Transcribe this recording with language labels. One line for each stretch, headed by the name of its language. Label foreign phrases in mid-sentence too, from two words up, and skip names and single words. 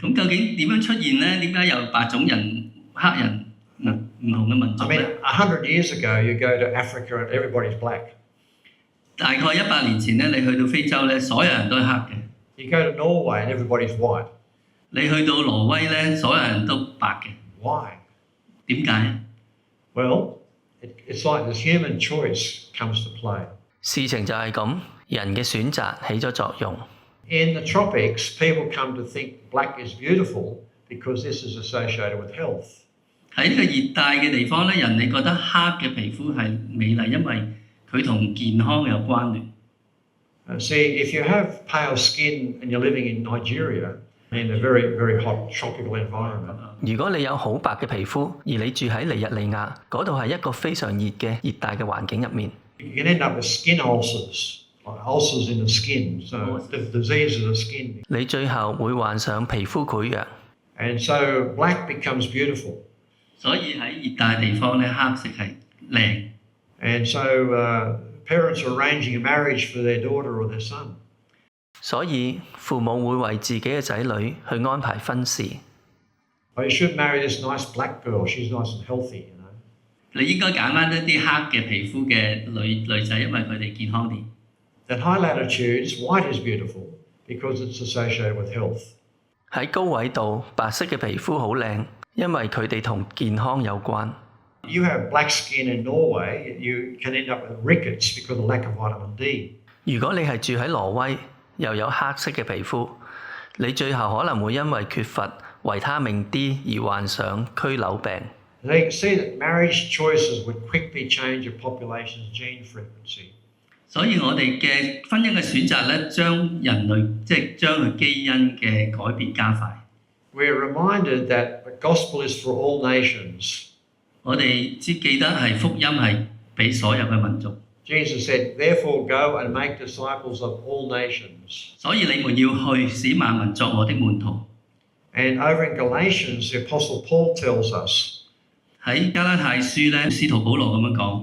Cantonese: 咁究竟點樣出現咧？點解有白種人、黑人唔同嘅民族
English: I mean,
Cantonese: 咧？
English: 100 years ago, you go to Africa and everybody's black.
Cantonese: 大概100年前咧，你去到非洲咧，所有人都係黑嘅；
English: You go to Norway and everybody's white.
Cantonese: 你去到挪威咧，所有人都白嘅。
English: Why?
Cantonese: 點解？
English: Well, it's like this human choice comes to play.
Cantonese: 事情就係咁，人嘅選擇起咗作用。
English: In the tropics, people come to think black is beautiful because this is associated with health.
Cantonese: 喺呢個熱帶嘅地方咧，人哋覺得黑嘅皮膚係美麗，因為佢同健康有關聯。
English: See, if you have pale skin and you're living in Nigeria in a very, very hot tropical environment,
Cantonese: 如果你有好白嘅皮膚，而你住喺尼日利亞，嗰度係一個非常熱嘅熱帶嘅環境入面，
English: you can end up with skin ulcers, like ulcers in the skin, so the disease of the skin.
Cantonese: 你最後會患上皮膚潰瘍。
English: And so black becomes beautiful.
Cantonese: 所以喺熱帶地方咧，黑色係靚。
English: And so parents are arranging a marriage for their daughter or their son.
Cantonese: 所以父母會為自己嘅仔女去安排婚事。
English: Oh, you should marry this nice black girl. She's nice and healthy, you know.
Cantonese: 你應該揀翻一啲黑嘅皮膚嘅女仔，因為佢哋健康啲。
English: At high latitudes, white is beautiful because it's associated with health.
Cantonese: 喺高緯度，白色嘅皮膚好靚，因為佢哋同健康有關。
English: You have black skin in Norway, you can end up with rickets because of lack of vitamin D.
Cantonese: 如果你係住喺挪威，又有黑色嘅皮膚，你最後可能會因為缺乏維他命 D 而患上佝僂病。
English: And you can see that marriage choices would quickly change a population's gene frequency.
Cantonese: 所以我哋嘅婚姻嘅選擇咧，將人類即係將佢基因嘅改變加快。
English: We're reminded that the gospel is for all nations.
Cantonese: 我哋只記得係福音係俾所有嘅民族，
English: Jesus said, therefore go and make disciples of all nations.
Cantonese: 所以你們要去使萬民作我的門徒。
English: And over in Galatians, the Apostle Paul tells us,
Cantonese: 喺加拉太書咧，使徒保羅咁樣講：